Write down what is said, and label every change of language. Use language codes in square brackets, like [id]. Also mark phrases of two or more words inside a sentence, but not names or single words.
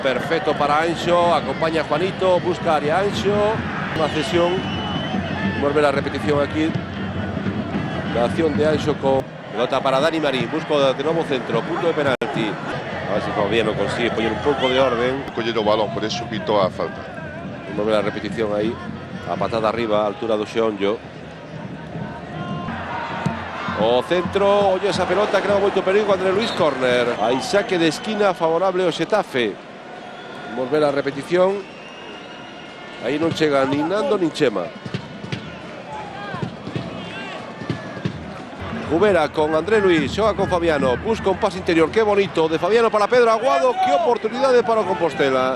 [es] Perfecto para Anxo, acompaña a Juanito, busca área Anxo, una cesión, vuelve la repetición aquí, la acción de Anxo con pelota para Dani Marín, busca de nuevo centro, punto de penalti, a ver si Fabiano consigue poner un poco de orden. [gl] Coller o balón, [es] por eso [gl] pitó a falta. [es] Vuelve la repetición ahí, a patada arriba, [gl] a altura do Xeonllo. O centro, [es] oye esa pelota, [gl] crea moito perigo, André Luis, córner. Aí saque de esquina favorable ao Xetafe. Volver a repetición. Aí non chega nin Nando nin Chema. Jubera con André Luis, xoga con Fabiano, busca un pase interior, qué bonito, de Fabiano para Pedro Aguado, qué oportunidade para o Compostela.